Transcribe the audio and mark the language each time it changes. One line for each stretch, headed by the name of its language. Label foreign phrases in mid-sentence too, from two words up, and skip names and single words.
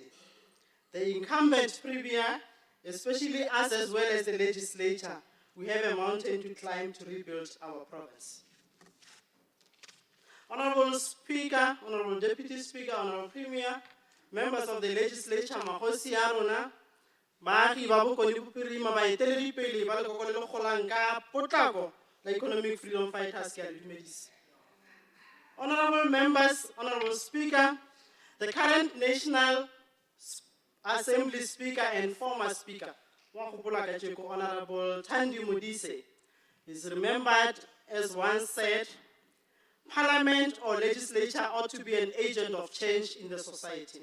English: The incumbent Premier, especially us as well as the legislature, we have a mountain to climb to rebuild our province. Honorable Speaker, Honorable Deputy Speaker, Honorable Premier, members of the legislature,
Tswana: Mahosi Aruna, Baagi ba bokone bophirima ba eteledipele ba lekoko le le golang ka potlako la economic freedom fighters ke a le dumedisa.
English: Honorable members, Honorable Speaker, the current National Assembly Speaker and former Speaker, Honorable Thandi Modise, is remembered as once said, Parliament or legislature ought to be an agent of change in the society.